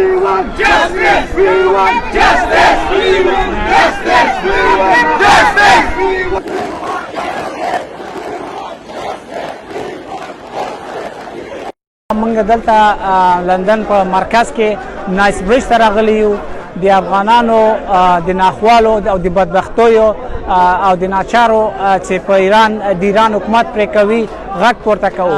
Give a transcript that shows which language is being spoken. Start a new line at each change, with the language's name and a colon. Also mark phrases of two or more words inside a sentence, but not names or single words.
English: want justice! We want justice! We want justice! We want justice! We want
Pashto: موږ دلته لندن په مرکز کې نایس برج ته راغلي یو د افغانانو د ناخوالو او د بدبختیو او د ناچارو چې په ایران حکومت پرې کوي غږ پورته کوو.